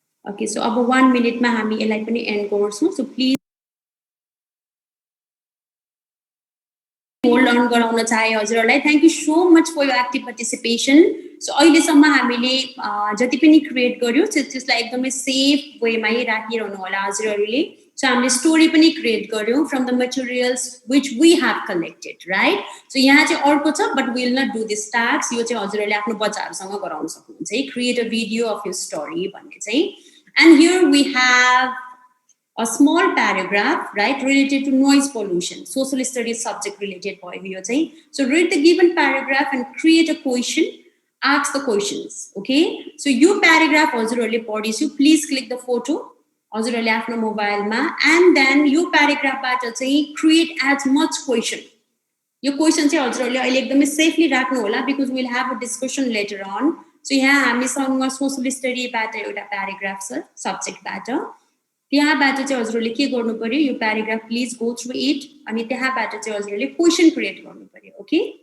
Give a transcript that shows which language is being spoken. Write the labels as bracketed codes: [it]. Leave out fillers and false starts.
[ne] Okay, so अब 1 minute मा हामी यसलाई पनि end गर्छौं. So please hold on गराउन चाहे हजुरहरूलाई. [en] Thank you so much for your active participation. [ne] So अहिलेसम्म हामीले जति पनि क्रिएट गर्यो त्यसलाई एकदमै सेफ वेमा राखिरहनु होला हजुरहरूले. [en] So [ne] हामीले स्टोरी पनि क्रिएट गर्यौं [en] from the materials which we have collected, right? So [ne] यहाँ चाहिँ अर्को छ [en] but we will not do this task. [ne] यो चाहिँ हजुरहरूले आफ्नो बच्चाहरूसँग गराउन सक्नुहुन्छ है. [en] Create a video of your story [ne] भन्ने चाहिँ. [en] And here we have a small paragraph, right, related to noise pollution. Social studies subject related [ne] भयो चाहिँ. [en] So read the given paragraph and create a question. Ask the questions, okay? [ne] So यो paragraph हजुरहरूले पढिसु. [en] Please click the photo. [ne] हजुरहरूले आफ्नो मोबाइलमा [en] and then [ne] यो paragraphबाट चाहिँ [en] create as much question. [ne] यो question चाहिँ हजुरहरूले अहिले एकदमै सेफली राख्नु होला [en] because we'll have a discussion later on. [ne] So यहाँ हामीसँग सोशल स्टडीबाट एउटा प्याराग्राफ छ सब्जेक्टबाट त्यहाँबाट चाहिँ हजुरहरूले के गर्नु पर्यो यो paragraph [en] please go through it [ne] अनि त्यहाँबाट चाहिँ हजुरहरूले क्वेशन क्रिएट गर्नु पर्यो ओके